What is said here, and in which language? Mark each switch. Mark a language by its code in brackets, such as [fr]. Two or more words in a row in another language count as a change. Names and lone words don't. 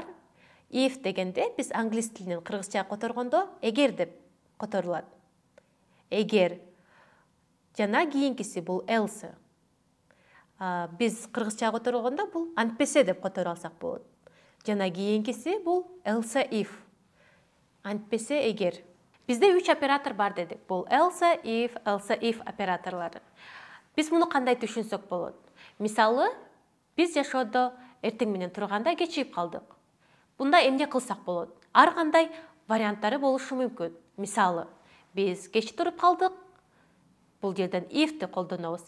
[ky] If дегенде биз англис тилинен кыргызчага которгондо эгер деп которулат. Эгер жана кийинкиси бул else. Биз кыргызчага которгондо бул антпесе деп которуп алсак болот. Жана кийинкиси бул [en] else if. [ky] Антпесе эгер. Бизде 3 оператор бар дедик. Бул [en] else if [ky] операторлору. Биз муну кандай түшүнсөк болот? Мисалы, биз жашоодо эртең менен турганда кечигип калдык. Бунда эмне кылсак болот? Ар кандай варианттары болушу мүмкүн. Мисалы, биз кеч туруп калдык. Бул жерден if'ти колдонобуз.